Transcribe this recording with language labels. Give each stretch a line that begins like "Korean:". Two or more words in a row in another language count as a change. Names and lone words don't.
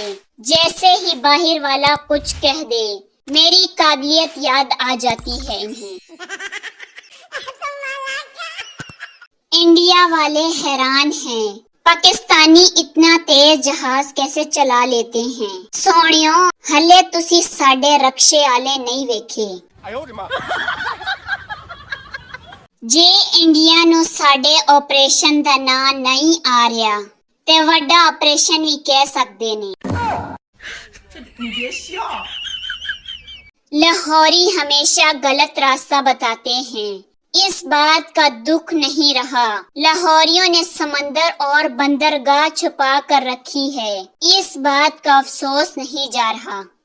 Urdu: جیسے ہی باہر والا کچھ کہہ دے، میری قابلیت یاد آ جاتی ہے انہیں. انڈیا والے حیران ہیں، پاکستانی اتنا تیز جہاز کیسے چلا لیتے ہیں.
Punjabi: ਸੋਨਿਓ, ਹਲੇ ਤੁਸੀ ਸਾਡੇ ਰਕਸ਼ੇ ਆਲੇ ਨਹੀਂ ਵੇਖੇ।
Chinese: 哎呦我的妈！
Punjabi: ਜੇ ਇੰਡੀਆ ਨੂੰ ਸਾਡੇ ਆਪਰੇਸ਼ਨ ਦਾ ਨਾਂ ਨਹੀਂ ਆ ਰਿਹਾ ਤੇ ਵੱਡਾ ਆਪਰੇਸ਼ਨ ਵੀ ਕਹਿ ਸਕਦੇ ਨੇ।
Chinese: 你别笑。
Urdu: لاہوری ہمیشہ غلط راستہ بتاتے ہیں، اس بات کا دکھ نہیں رہا. لاہوریوں نے سمندر اور بندرگاہ چھپا کر رکھی ہے، اس بات کا افسوس نہیں جا رہا.